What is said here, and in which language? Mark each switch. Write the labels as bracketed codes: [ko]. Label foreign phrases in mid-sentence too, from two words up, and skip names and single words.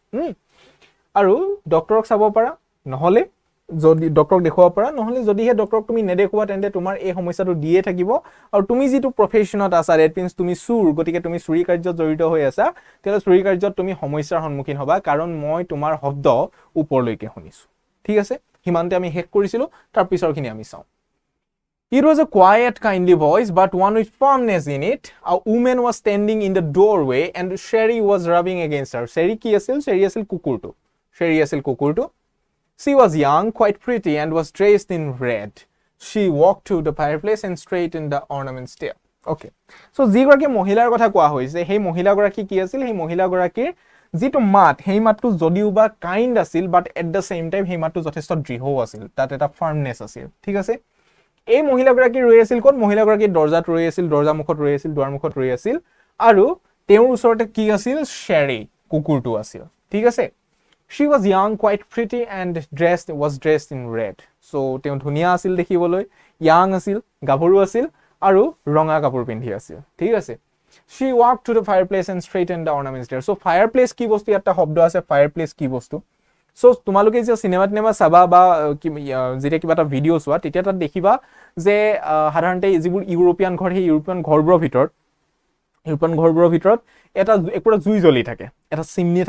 [as] আৰু ডক্টৰক চাব পাৰা নহ'লে যদি ডক্টৰক দেখুৱাব পাৰা নহ'লে যদিহে ডক্টৰক তুমি নেদেখুৱা তেন্তে তোমাৰ এই সমস্যাটো দিয়ে থাকিব আৰু তুমি যিটো প্ৰফেশ্যনত আছা [en] that means [as] তুমি চুৰ গতিকে তুমি চুৰি কাৰ্যত জড়িত হৈ আছা তেতিয়াহ'লে চুৰি কাৰ্যত তুমি সমস্যাৰ সন্মুখীন হ'বা কাৰণ মই তোমাৰ শব্দ ওপৰলৈকে শুনিছোঁ ঠিক আছে সিমানতে আমি শেষ কৰিছিলোঁ তাৰ পিছৰখিনি আমি চাওঁ [en] It was a quiet, kindly voice, but one with firmness in it. A woman was standing in the doorway and Sherry was rubbing against her. [as] Sherry কি আছিল? Sherry আছিল কুকুৰটো. [en] She was young, quite pretty, and was dressed in red. She walked to the fireplace and straightened the ornaments there. Okay. So, [as] যিগৰাকী মহিলাৰ কথা কোৱা হৈছে, সেই মহিলাগৰাকী কি আছিল? সেই মহিলাগৰাকীৰ যিটো মাত, সেই মাতটো যদিও বা কাইণ্ড আছিল, [en] but at the same time, [as] সেই মাতটো যথেষ্ট দৃঢ় আছিল. তাত এটা ফাৰ্মনেছ আছিল. ঠিক আছে? এই মহিলাগৰাকী ৰৈ আছিল ক'ত? মহিলাগৰাকী দৰ্জাত ৰৈ আছিল, দৰ্জা মুখত ৰৈ আছিল, দুৱাৰ মুখত ৰৈ আছিল আৰু তেওঁৰ ওচৰতে কি আছিল? শ্বেৰী, কুকুৰটো আছিল. ঠিক আছে? [en] She was young, quite pretty and was dressed in red. So, [as] তেওঁ ধুনীয়া আছিল দেখিবলৈ, young আছিল, গাভৰু আছিল আৰু ৰঙা কাপোৰ পিন্ধি আছিল. ঠিক আছে? [en] She walked to the fireplace and straightened the ornaments there. [as] So, fireplace কি বস্তু? এটা শব্দ আছে, fireplace কি বস্তু? So, তোমালোকে যে চিনেমা চাবা বা যেতিয়া কিবা এটা ভিডিঅ' চোৱা তেতিয়া তাত দেখিবা যে সাধাৰণতে যিবোৰ ইউৰোপীয়ান ঘৰ সেই ইউৰোপীয়ান ঘৰবোৰৰ ভিতৰত এটা একোটা জুই জ্বলি থাকে এটা চিমনি